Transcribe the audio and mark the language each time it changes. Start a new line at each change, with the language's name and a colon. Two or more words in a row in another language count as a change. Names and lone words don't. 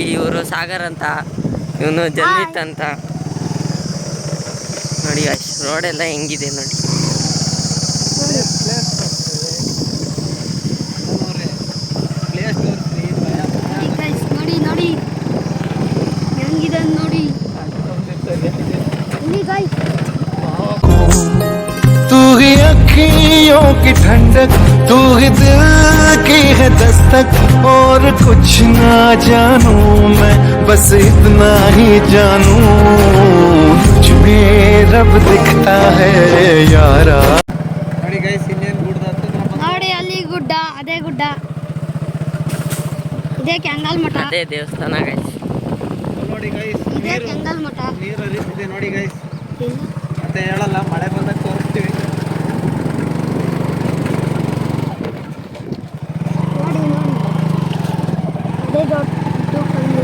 Kannada: ಇವರು ಸಾಗರ್ ಅಂತ, ಇವನು ಜನ್ವಿತ್ ಅಂತ. ನೋಡಿ ರೋಡ್ ಎಲ್ಲ ಹೆಂಗಿದೆ ನೋಡಿ. ನೋಡಿ ಹೆಂಗಿದೆ ನೋಡಿ.
Hindi: तू ही अखियों की ठंडक, तू ही दिल की है दस्तक, और कुछ ना जानू मैं, बस इतना ही जानू तुझमें रब दिखता है यारा.
Kannada: ನೋಡಿ ಅಲ್ಲಿ ಗುಡ್ಡ, ಅದೇ ಗುಡ್ಡ, ಇದೇ ಕೆಂಗಲ್ ಮಠ, ಅದೇ ದೇವಸ್ಥಾನ ಗೈಸ್. ನೋಡಿ ಗೈಸ್, ಇದೇ ಕೆಂಗಲ್ ಮಠ. ನೀರು ಹರಿತಿದೆ ನೋಡಿ ಗೈಸ್. ಮತ್ತೆ ಹೇಳಲ್ಲ, ಮಳೆ ಬಂದಾಗ ತೋರಿಸ್ತೀವಿ. ನೋಡಿ ಅದೇ ದೊಡ್ಡ ಕಲ್ಲು.